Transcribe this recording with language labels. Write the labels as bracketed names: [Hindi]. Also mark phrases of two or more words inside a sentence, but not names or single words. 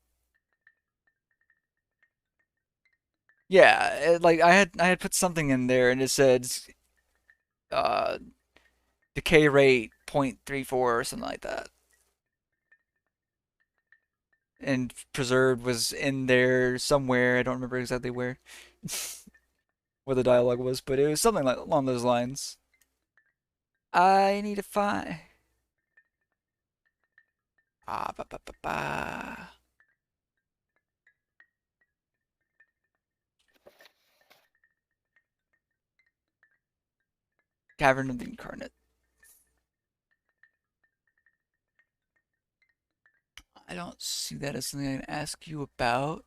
[English] Yeah, like I had put something in there and it said uh, decay rate 0.34 or something like that. And preserved was in there somewhere. I don't remember exactly where, what the dialogue was, but it was something like along those lines. I need to find. Ah, ba ba ba ba. Cavern of the Incarnate. I don't see that as something I can ask you about.